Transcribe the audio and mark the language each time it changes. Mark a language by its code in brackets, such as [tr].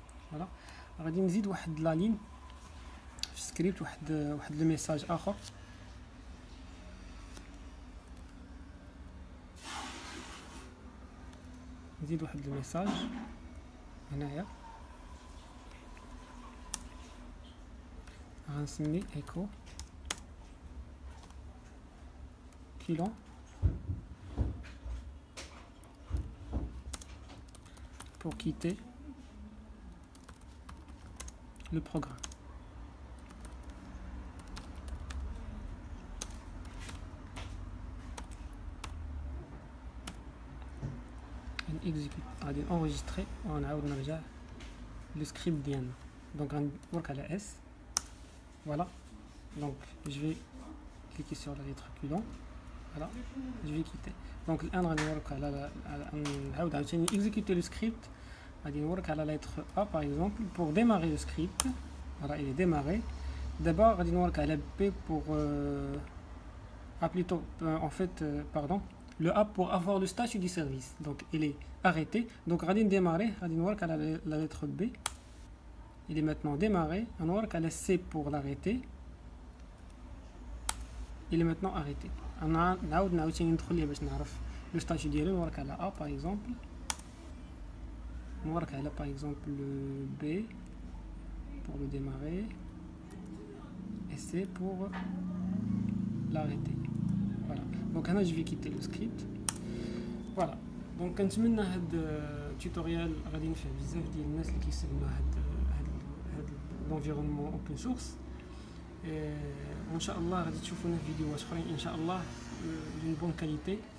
[ar] voilà غادي نزيد واحد لا لين في السكريبت واحد لو ميساج اخر نزيد واحد لو ميساج هنايا غنسمي ايكو [fr] basculant pour quitter le programme. [ar] exécute غادي enregistrer ونعاود نرجع [fr] le script [ar] ديالنا. Donc غنورك على S. [fr] Voilà. Donc je vais cliquer sur la lettre Q. Voilà. Je vais quitter. [ar] Donc الآن غادي نورك على نعاود عاوتاني [fr] exécuter le script. [ar] غادي نورك على [fr] la lettre A par exemple pour démarrer le script. Voilà, il est démarré. D'abord [ar] غادي نورك على [fr] B pour plutôt en fait pardon. Le A pour avoir le statut du service. Donc il est arrêté. Donc [ar] غادي [fr] démarrer, [ar] غادي نورك على [fr] la lettre B. Il est maintenant démarré. [ar] نورك على [fr] C pour l'arrêter. Il est maintenant arrêté. [ar] نعاود عاوتاني ندخل ليه باش نعرف le statut ديالو. نورك على [fr] A par exemple. نورك على par exemple le B pour le démarrer et C pour l'arrêter. Voilà. Donc [ar] هنا [fr] je vais quitter le script. Voilà. [ar] Donc كنتمنى هاد التوتوريال غادي ينفع بزاف ديال الناس اللي كيستعملوا هاد [fr] l'environnement open source. [ar] وان شاء الله غادي تشوفونا في فيديوهات اخرين ان شاء الله [fr] d'une bonne qualité.